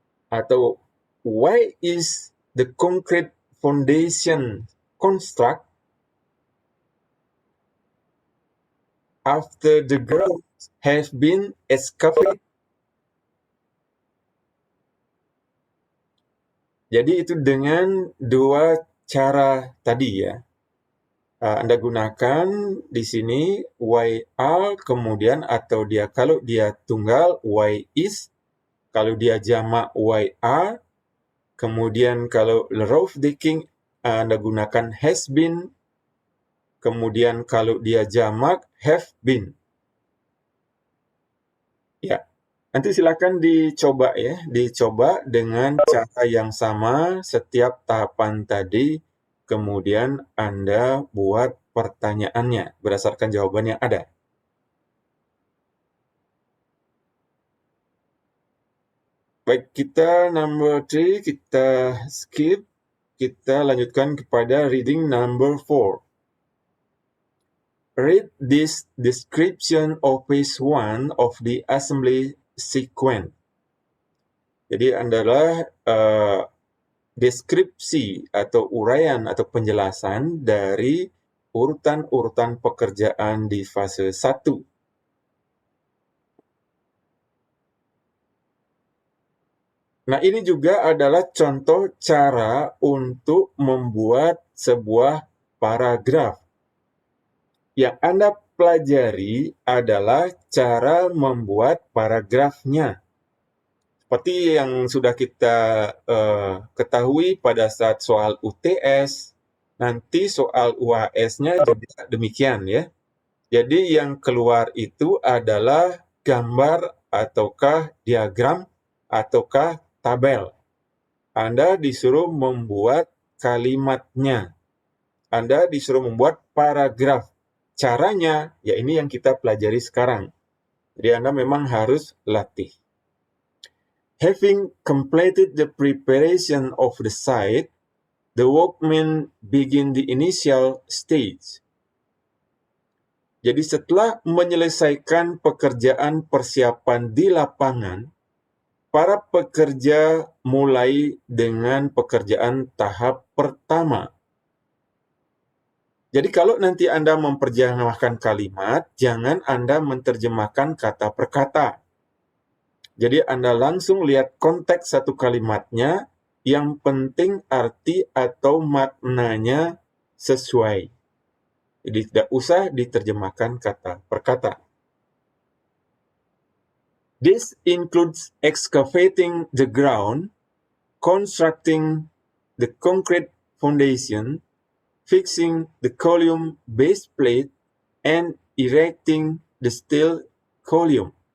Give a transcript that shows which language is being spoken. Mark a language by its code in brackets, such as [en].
[id] Atau [en] why is the concrete foundation constructed after the ground has been excavated? [id] Jadi itu dengan dua cara tadi ya. Anda gunakan di sini why are, kemudian atau dia kalau dia tunggal why is, kalau dia jamak why are, kemudian kalau roof decking Anda gunakan has been, kemudian kalau dia jamak have been. Ya. Nanti silakan dicoba ya, dicoba dengan cara yang sama setiap tahapan tadi, kemudian Anda buat pertanyaannya berdasarkan jawaban yang ada. Baik, kita number 3, kita skip, kita lanjutkan kepada reading number 4. [en] Read this description of phase 1 of the assembly sequence. [id] Jadi adalah deskripsi atau uraian atau penjelasan dari urutan-urutan pekerjaan di fase 1. Nah, ini juga adalah contoh cara untuk membuat sebuah paragraf. Yang Anda pelajari adalah cara membuat paragrafnya. Seperti yang sudah kita ketahui pada saat soal UTS, nanti soal UAS-nya juga demikian ya. Jadi yang keluar itu adalah gambar ataukah diagram ataukah tabel. Anda disuruh membuat kalimatnya. Anda disuruh membuat paragraf. Caranya, ya ini yang kita pelajari sekarang. Jadi Anda memang harus latih. [en] Having completed the preparation of the site, the workmen begin the initial stage. [id] Jadi setelah menyelesaikan pekerjaan persiapan di lapangan, para pekerja mulai dengan pekerjaan tahap pertama. Jadi kalau nanti Anda memperjemahkan kalimat, jangan Anda menerjemahkan kata per kata. Jadi Anda langsung lihat konteks satu kalimatnya, yang penting arti atau maknanya sesuai. Jadi tidak usah diterjemahkan kata per kata. [en] This includes excavating the ground, constructing the concrete foundation, fixing the column base plate, and erecting the steel column.